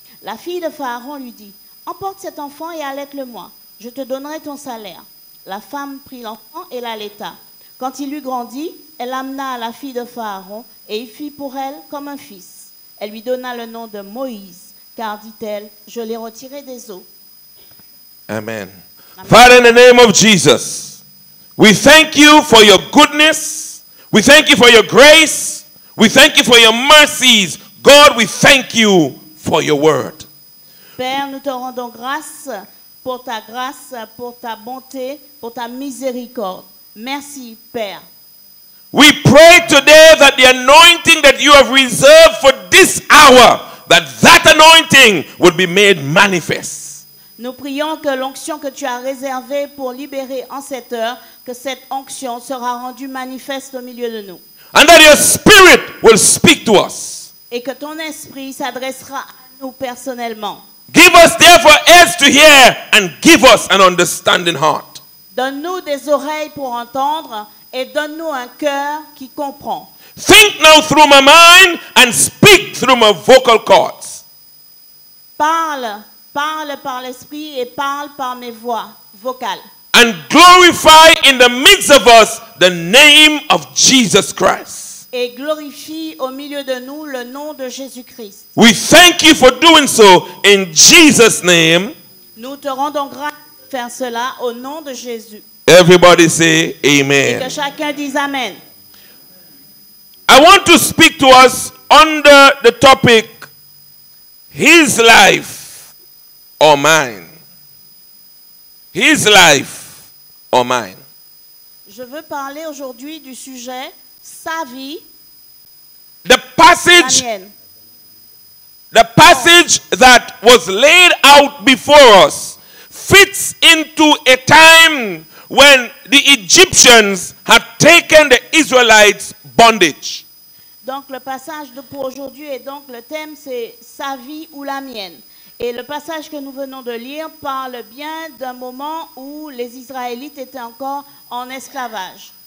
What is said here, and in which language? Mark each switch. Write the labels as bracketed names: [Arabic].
[French] La fille de Pharaon lui dit, emporte cet enfant et allaite-le-moi. Je te donnerai ton salaire. La femme prit l'enfant et l'allaita. Quand il eut grandi, elle l'amena à la fille de Pharaon et il fit pour elle comme un fils. Elle lui donna le nom de Moïse, car, dit-elle, je l'ai retiré des eaux. Amen. [English] Father, in the name of Jesus, we thank you for your goodness. We thank you for your grace. We thank you for your mercies. God, we thank you for your word. [French] Père, nous te rendons grâce, pour ta bonté, pour ta miséricorde. Merci, Père. [English] We pray today that the anointing that you have reserved for this hour, that anointing would be made manifest. [French] Nous prions que l'onction que tu as réservée pour libérer en cette heure, que cette onction sera rendue manifeste au milieu de nous. [English] And that your spirit will speak to us. [French] Et que ton esprit s'adressera à nous personnellement. [English] Give us therefore ears to hear and give us an understanding heart. [French] Donne-nous des oreilles pour entendre et donne-nous un cœur qui comprend. [English] Think now through my mind and speak through my vocal cords. [French] Parle par l'esprit et parle par mes voix vocales. [English] And glorify in the midst of us the name of Jesus Christ. [French] Et glorifie au milieu de nous le nom de Jésus-Christ. [English] We thank you for doing so in Jesus' name. [French] Nous te rendons grâce de faire cela au nom de Jésus. [English] Everybody say [French] Et [English] amen. [French] que chacun dise Amen. [English] I want to speak to us under the topic, his life or mine. His life or mine. [French] Je veux parler aujourd'hui du sujet sa vie, [English] The passage, [French] la mienne. [English] the passage that was laid out before us fits into a time when the Egyptians had taken the Israelites bondage. [French] Donc le passage pour aujourd'hui et donc le thème c'est sa vie ou la mienne. Et le passage que nous venons de lire parle bien d'un moment où les Israélites étaient encore en esclavage.